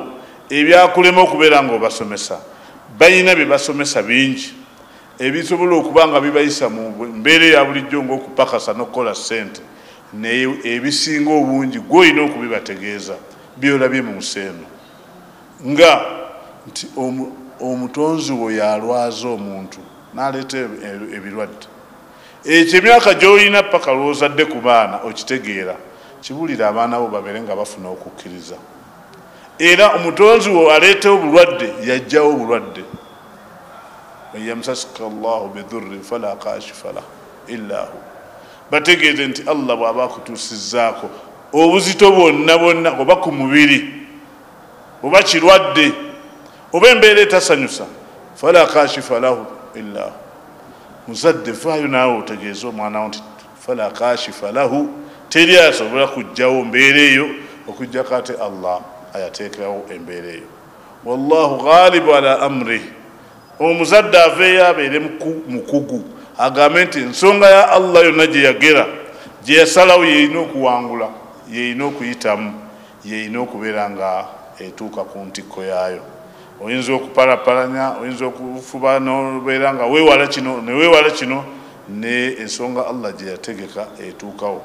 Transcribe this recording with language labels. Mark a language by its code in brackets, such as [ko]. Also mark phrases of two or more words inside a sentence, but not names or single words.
[lg] Ebyakulema okubeera nga obasomesa balina bye basomesa bingi ebisobola okuba nga bibayisa mu mbeera ya bulijjo ng'okupakasa n'okukola ssente, naye ebisinga obungi gw'olina okubibategeeza byolabye mu nsi eno nga nti omutonzi wo yalwaza omuntu n'aleeta ebirwadde. Ekyo emyaka gy'olina paka lw'ozadde ku baana okitegeera, kibulira abaana bo babeere nga bafuna okukkiriza. Era omutonzi wo aleeta obulwadde yajjawo obulwadde. [ar] يمسسك الله بضر فلا كاشف له إلا هو. [lg] Bategeeze nti Allah bw'aba akutuusizzaako obuzito bwonna oba ku mubiri oba kirwadde oba embeera etasanyusa, [ar] فلا كاشف له إلا هو. [lg] Muzadde faayo naawe otegeeza omwana wo nti [ar] فلا كاشف له, [lg] teri asobola kujjawo mbeera eyo okujjako ate Allah ayateekawo embeera eyo. [ar] والله غالب على أمره. [lg] Omuzadde aveeyo abeere mukugu agambe nti ensonga ya Allah yonna gye yagera gye yasalawo yeerina okuwangula, yeerina okuyitamu, yeerina okubeera nga etuuka ku ntikko yaayo. Oyinza okupalapalanya, oyinza okufuba n'obeera nga weewala kino neweewala kino, ne ensonga Allah gye yategeka etuukawo.